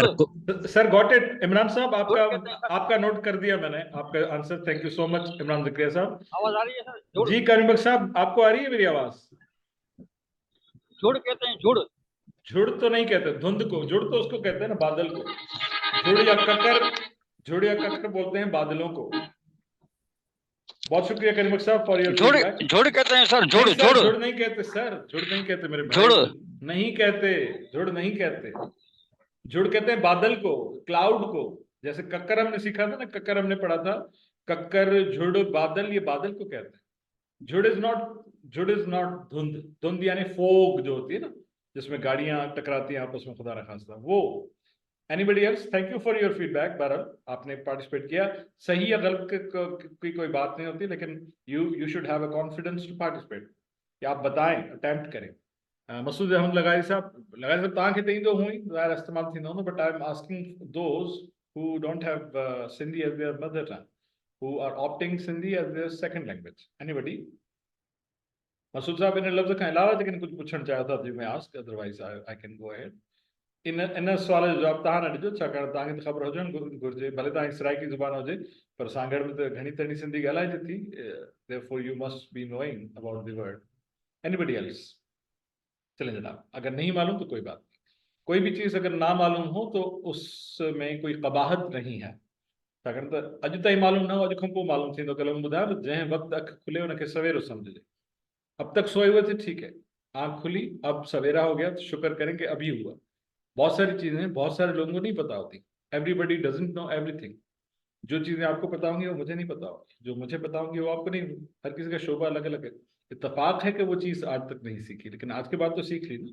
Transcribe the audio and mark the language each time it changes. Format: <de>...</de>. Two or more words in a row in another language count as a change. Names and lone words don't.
<en>sir got it</en> <ur>عمران صاحب، آپ کا آپ کا نوٹ کر دیا میں نے، آپ کا آنسر,</ur> <en>thank you so much</en> <ur>عمران زکریا صاحب. آواز آ رہی ہے سر? جی کریم صاحب، آپ کو آ رہی ہے میری آواز? جھڑ کہتے ہیں، جھڑ. جھڑ تو نہیں کہتے دھند کو، جھڑ تو اس کو کہتے ہیں نا، بادل کو. جھڑ یا ککر، جھڑ یا ککر بولتے ہیں بادلوں کو. بہت شکریہ کریم صاحب</ur> <en>for your</en> <ur>झुड़ फीडबैक। جھڑ کہتے ہیں سر، جھڑ نہیں سر, झुड़ جھڑ نہیں کہتے سر، جھڑ نہیں کہتے میرے بھائی, झुड़। نہیں کہتے، جھڑ نہیں کہتے۔ جھڑ کہتے ہیں بادل کو، کلاؤڈ کو. جیسے ککر ہم نے سیکھا تھا نا، ککر ہم نے پڑھا تھا، ککر، جھڑ، بادل، یہ بادل کو کہتے ہیں.</ur> <en>jhur is not dhund.</en> <ur>دھند یعنی فوگ جو ہوتی ہے نا، جس میں گاڑیاں ٹکراتی ہیں آپس میں، خدا نہ خواستہ وہ.</ur> <en>Anybody else? Thank you for your feedback.</en> <ur>بہرحال آپ نے پارٹیسیپیٹ کیا، صحیح یا غلط کی کوئی بات نہیں ہوتی، لیکن</ur> <en>you should have a confidence to participate,</en> <ur>کہ آپ بتائیں، اٹیمپٹ کریں.</ur> <sd>मसूद अहमद लगाई साहब तव्हांखे त ईंदो हुई, ज़ाहिर इस्तेमालु थींदो न,</sd> <en>but I am asking those who don't have Sindhi as their mother tongue, who are opting Sindhi as their second language? Anybody?</en> <sd>Masood साहब इन लफ्ज़ खां अलावा जेकॾहिं कुझु पुछणु चाहियो था</sd> <en>you may ask, otherwise I can go ahead.</en> <sd>इन सवाल जो जवाब तव्हां न ॾिजो, छाकाणि तव्हांखे त ख़बर हुजणु घुरिजे, भले तव्हांजी सराइकी ज़ुबान हुजे पर सांगड़ में त घणी तणी सिंधी ॻाल्हाइजे थी.</sd> <en>Therefore you must be knowing about the word. Anybody else?</en> <ur>چلیں جناب، اگر نہیں معلوم تو کوئی بات نہیں. کوئی بھی چیز اگر نہ معلوم ہو تو اس میں کوئی قباحت نہیں ہے.</ur> <sd>छाकाणि त अॼु ताईं मालूम न हो, अॼु खां पोइ मालूम थींदो. कल्ह मूं ॿुधायो न, जंहिं वक़्तु अखि खुले हुनखे सवेरो समझिजे.</sd> <ur>اب تک سوئے ہوئے تھے، ٹھیک ہے، آنکھ کھلی، اب سویرا ہو گیا تو شکر کریں کہ ابھی ہوا. بہت ساری چیزیں بہت سارے لوگوں کو نہیں پتا ہوتی.</ur> <en>Everybody doesn't know everything.</en> <ur>جو چیزیں آپ کو پتا ہوں گی وہ مجھے نہیں پتا ہوگی، جو مجھے پتا ہوں گی وہ آپ کو نہیں. ہر کسی کا شعبہ الگ الگ ہے۔ اتفاق ہے کہ وہ چیز آج تک نہیں سیکھی، لیکن آج کے بعد تو سیکھ لی نا.</ur>